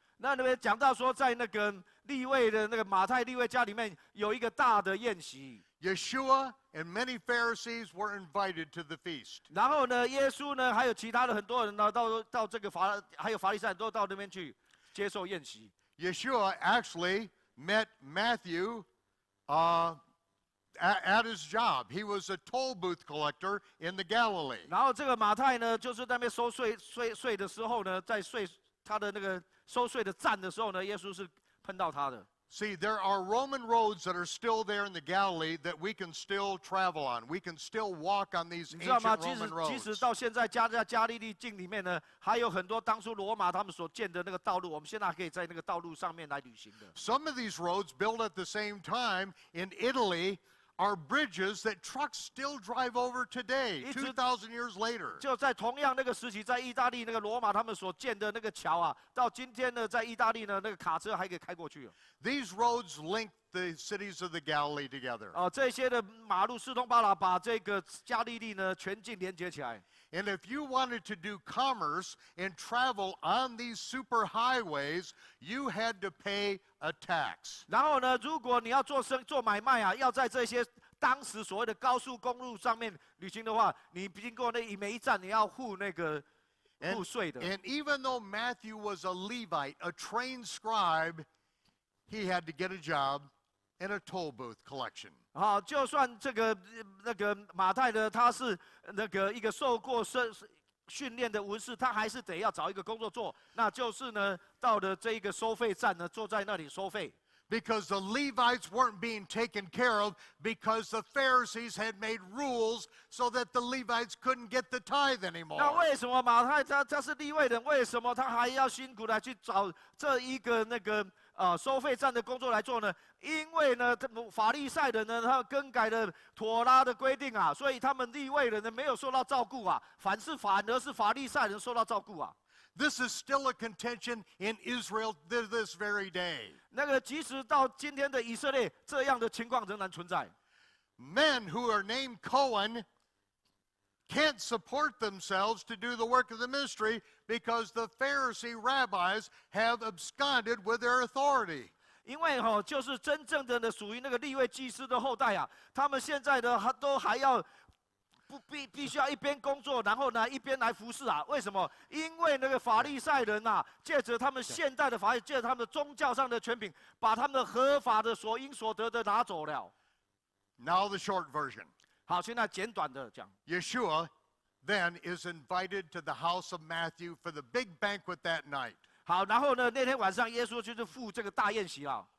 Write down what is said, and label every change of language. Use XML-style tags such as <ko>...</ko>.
<zh>那边讲到说，在那个利未的那个马太利未家里面有一个大的宴席。</zh> <en>Yeshua and many Pharisees were invited to the feast.</en> <zh>然后呢，耶稣呢，还有其他的很多人呢，到这个还有法利赛人都到那边去接受宴席。</zh> <en>Yeshua actually met Matthew at his job. He was a toll booth collector in the Galilee.</en> <zh>然后这个马太呢，就是在那边收税的时候呢，在他的那个收税的站的时候呢，耶稣是碰到他的。</zh> <en>See, there are Roman roads that are still there in the Galilee that we can still travel on. We can still walk on these</en> <zh>你知道吗？</zh> <en>ancient Roman</en> <zh>即使</zh> <en>roads.</en> <zh>到现在加利利境里面呢，还有很多当初罗马他们所建的那个道路，我们现在还可以在那个道路上面来旅行的。</zh> <en>Some of these roads built at the same time in Italy are bridges that trucks still drive over today, 2,000 years later.</en> <zh>就在同样那个时期，在意大利那个罗马他们所建的那个桥啊，到今天呢，在意大利呢，那个卡车还可以开过去。</zh> <en>These roads link the cities of the Galilee together.</en> <zh>这些的马路四通八达，把这个加利利呢全境连接起来。</zh> <en>And if you wanted to do commerce and travel on these super highways, you had to pay a tax.</en> <zh>然后呢，如果你要做买卖啊，要在这些当时所谓的高速公路上面旅行的话，你经过每一站你要付那个付税的。</zh> <en>And even though Matthew was a Levite, a trained scribe, he had to get a job and a toll booth collection.</en> <zh>好，就算这个那个马太呢，他是那个一个受过训练的文士，他还是得要找一个工作做，那就是呢，到了这一个收费站呢，坐在那里收费。</zh> <en>Because the Levites weren't being taken care of because the Pharisees had made rules so that the Levites couldn't get the tithe anymore.</en> <zh>那为什么马太他是利未人，为什么他还要辛苦来去找这一个那个收费站的工作来做呢？因为呢，法利赛人呢，他更改了妥拉的规定啊，所以他们利未人呢没有受到照顾啊，反而是法利赛人受到照顾啊。</zh> <en>This is still a contention in Israel to this very day.</en> <zh>那个即使到今天的以色列，这样的情况仍然存在。</zh> <en>Men who are named Cohen can't support themselves to do the work of the ministry because the Pharisee rabbis have absconded with their authority.</en> <zh>因为就是真正的呢，属于那个利未祭司的后代啊，他们现在的都还要必须要一边工作，然后呢一边来服侍啊？为什么？因为那个法利赛人啊，借着他们现代的法律，借着他们的宗教上的权柄，把他们的合法的所应所得的拿走了。</zh> <en>Now the short version.</en> <zh>好，现在简短的讲。</zh> <en>Yeshua then is invited to the house of Matthew for the big banquet that night.</en> <zh>好，然后呢，那天晚上耶稣就是赴这个大宴席啊。</zh>